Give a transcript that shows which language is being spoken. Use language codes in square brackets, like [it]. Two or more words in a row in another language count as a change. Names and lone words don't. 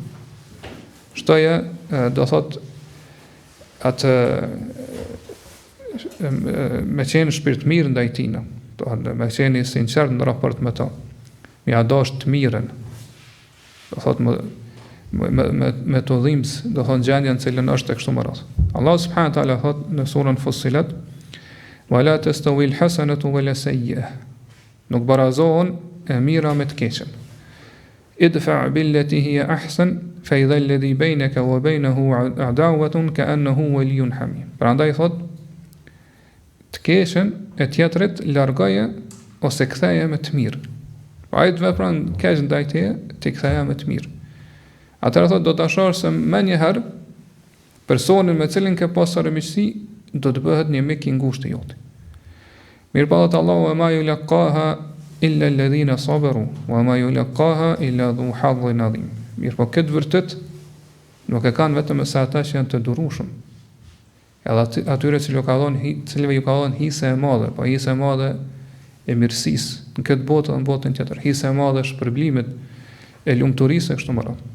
[sq] Shtoje, do thot atë me qenë shpirt mirë ndaj tina, me qenë i sinqert në raport me ta, me ja dash të mirën, do thot me të dhimbs, do thot gjendjen cilën është e kështu më radhë. Allah subhanahu wa taala thot në surën Fussilat, [ar] ولا تستوي الحسنة ولا السيئة, [sq] nuk barazohen e mira me të keqen. [ar] ادفع بالتي هي أحسن فإذا الذي بينك وبينه عداوة كأنه ولي حميم. [sq] Prandaj thot të keqen e tjetrit largoje ose ktheje me të mirë. Pa ai të vepron keq ndaj teje, ti ktheje me të mirë. Atëherë thot do ta shohësh se më njëherë personin me cilin ke pasur miqësi do të bëhet një mik i ngushtë i jot. Mirëpallat Allahu [ar] ما يلقاها إلا الذين صبروا وما يلقاها إلا ذو حظ عظيم. [sq] Mirëpo këtë vërtet nuk e kanë vetëm sa ata që janë të durueshëm. Edhe atyre cilëve ju ka dhënë hise e madhe, po hise e madhe e mirësisë në këtë botë dhe në botën tjetër, hise e madhe e shpërblimit e lumturisë e kështu me radhë.